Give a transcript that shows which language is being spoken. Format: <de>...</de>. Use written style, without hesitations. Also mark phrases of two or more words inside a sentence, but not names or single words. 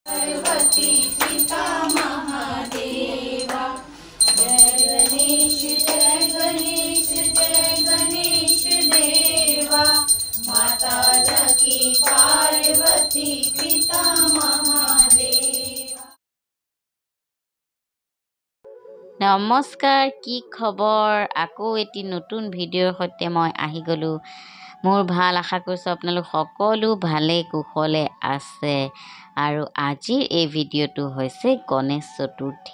<hi>पार्वती पिता महादेवा जय गणेश देवा माता जकी पार्वती पिता महादेवा।</hi> <as>নমস্কাৰ, কি খবৰ? আকৌ এটি নতুন ভিডিঅ'ৰ সৈতে মই আহি গ'লোঁ। মোৰ ভাল, আশা কৰিছোঁ আপোনালোক সকলো ভালে কুশলে আছে। আৰু আজিৰ এই ভিডিঅ'টো হৈছে গণেশ চতুৰ্থী।</as>